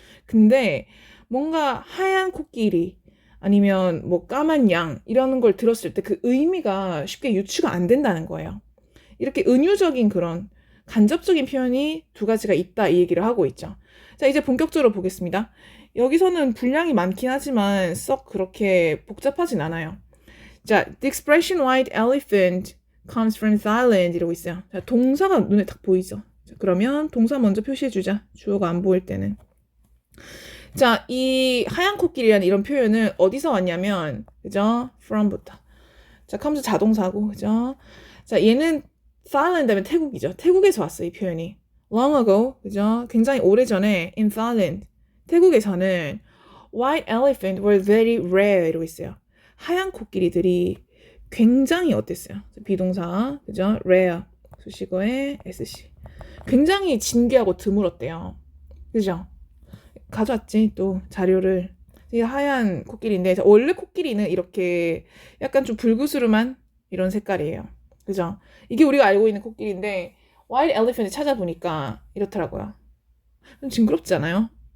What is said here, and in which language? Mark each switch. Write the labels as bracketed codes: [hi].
[ko] 근데 뭔가 하얀 코끼리 아니면 뭐 까만 양 이런 걸 들었을 때 그 의미가 쉽게 유추가 안 된다는 거예요. 이렇게 은유적인 그런 간접적인 표현이 두 가지가 있다 이 얘기를 하고 있죠. 자, 이제 본격적으로 보겠습니다. 여기서는 분량이 많긴 하지만 썩 그렇게 복잡하진 않아요. 자, [en] the expression white elephant comes from Thailand [ko] 이러고 있어요. 자, 동사가 눈에 딱 보이죠. 자, 그러면 동사 먼저 표시해주자. 주어가 안 보일 때는. 자, 이 하얀 코끼리라는 이런 표현은 어디서 왔냐면, 그죠? from부터. 자, comes 자동사고, 그죠? 자, 얘는 Thailand 하면 태국이죠. 태국에서 왔어요, 이 표현이. [en] long ago, [ko] 그죠? 굉장히 오래전에 [en] in Thailand, [ko] 태국에서는 [en] white elephant were very rare [ko] 이러고 있어요. 하얀 코끼리들이 굉장히 어땠어요? 비동사, 그죠? rare, 수식어에 SC. 굉장히 진귀하고 드물었대요. 그죠? 가져왔지, 또 자료를. 이 하얀 코끼리인데, 원래 코끼리는 이렇게 약간 좀 불구스름한 이런 색깔이에요. 그죠? 이게 우리가 알고 있는 코끼리인데 white elephant 찾아보니까 이렇더라고요. 좀 징그럽지 않아요?